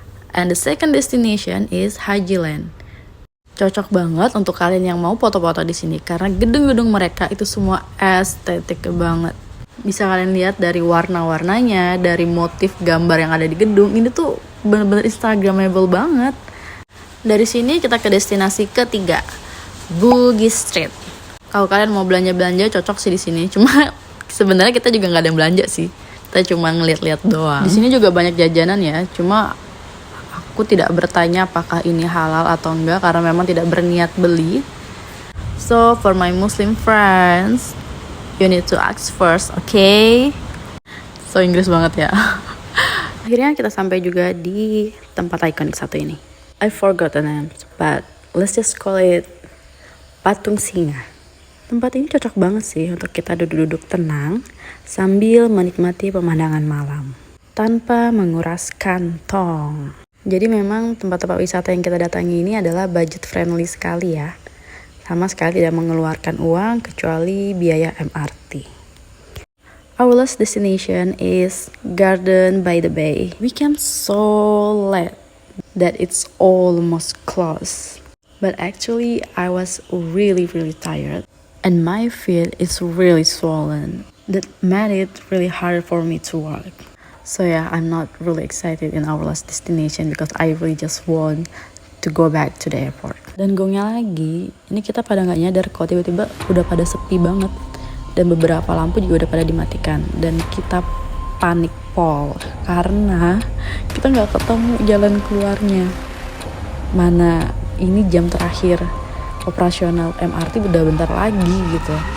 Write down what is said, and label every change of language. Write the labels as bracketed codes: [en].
[en] And the second destination is Haji Land. [id] Cocok banget untuk kalian yang mau foto-foto di sini karena gedung-gedung mereka itu semua estetik banget. Bisa kalian lihat dari warna-warnanya, dari motif gambar yang ada di gedung. Ini tuh bener-bener instagramable banget. Dari sini kita ke destinasi ketiga, Bugis Street. Kalau kalian mau belanja-belanja cocok sih di sini. Cuma sebenarnya kita juga nggak ada yang belanja sih. Kita cuma ngeliat-liat doang. Di sini juga banyak jajanan ya. Cuma aku tidak bertanya apakah ini halal atau enggak karena memang tidak berniat beli. [en] So for my Muslim friends, you need to ask first, okay? [id] So Inggris banget ya. Akhirnya kita sampai juga di tempat ikonik satu ini. [en] I forgot the name, but let's just call it Patung Singa. [id] Tempat ini cocok banget sih untuk kita duduk-duduk tenang sambil menikmati pemandangan malam tanpa menguras kantong. Jadi memang tempat-tempat wisata yang kita datangi ini adalah budget friendly sekali ya. Sama sekali tidak mengeluarkan uang kecuali biaya MRT. [en] Our last destination is Garden by the Bay. We came so late that it's almost closed. But actually I was really tired and my feet is really swollen. That made it really hard for me to walk. So yeah, I'm not really excited in our last destination because I really just want to go back to the airport. [id] Dan gongnya lagi, ini kita pada nggak nyadar kok tiba-tiba udah pada sepi banget dan beberapa lampu juga udah pada dimatikan dan kita panik pol karena kita nggak ketemu jalan keluarnya. Mana ini jam terakhir operasional MRT udah bentar lagi gitu.